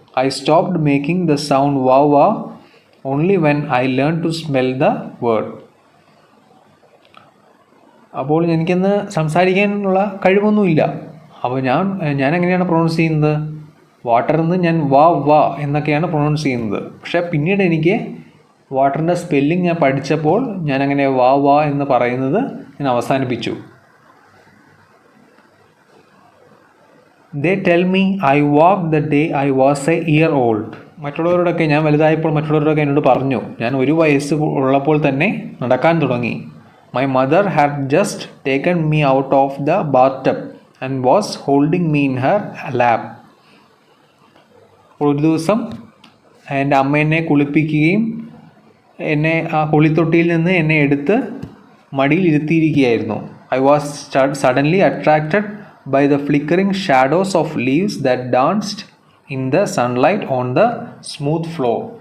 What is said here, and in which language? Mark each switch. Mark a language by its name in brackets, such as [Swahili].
[English] I stopped making the sound wow wow only when I learned to smell the word. [Malayalam] അപ്പോൾ എനിക്കൊന്ന് സംസാരിക്കാനുള്ള കഴിവൊന്നുമില്ല. അപ്പോൾ ഞാൻ എങ്ങനെയാണ് പ്രൊണൗൺസ് ചെയ്യുന്നത്? വാട്ടർ എന്ന് ഞാൻ വാ എന്നൊക്കെയാണ് പ്രൊണൗൺസ് ചെയ്യുന്നത്. പക്ഷേ പിന്നീട് എനിക്ക് വാട്ടറിൻ്റെ സ്പെല്ലിംഗ് ഞാൻ പഠിച്ചപ്പോൾ ഞാൻ അങ്ങനെ വാ എന്ന് പറയുന്നത് ഞാൻ അവസാനിപ്പിച്ചു. [English] They tell me I walked the day I was a year old. [Malayalam] മറ്റുള്ളവരോടൊക്കെ ഞാൻ വലുതായപ്പോൾ മറ്റുള്ളവരോടൊക്കെ എന്നോട് പറഞ്ഞു ഞാൻ 1 വയസ്സ് ഉള്ളപ്പോൾ തന്നെ നടക്കാൻ തുടങ്ങി. [English] My mother had just taken me out of the bathtub and was holding me in her lap. [Malayalam] ഒരു ദിവസം എൻ്റെ അമ്മ എന്നെ കുളിപ്പിക്കുകയും എന്നെ ആ കുളിത്തൊട്ടിയിൽ നിന്ന് എന്നെ എടുത്ത് മടിയിൽ ഇരുത്തിയിരിക്കുകയായിരുന്നു. [English] I was suddenly attracted by the flickering shadows of leaves that danced in the sunlight on the smooth floor.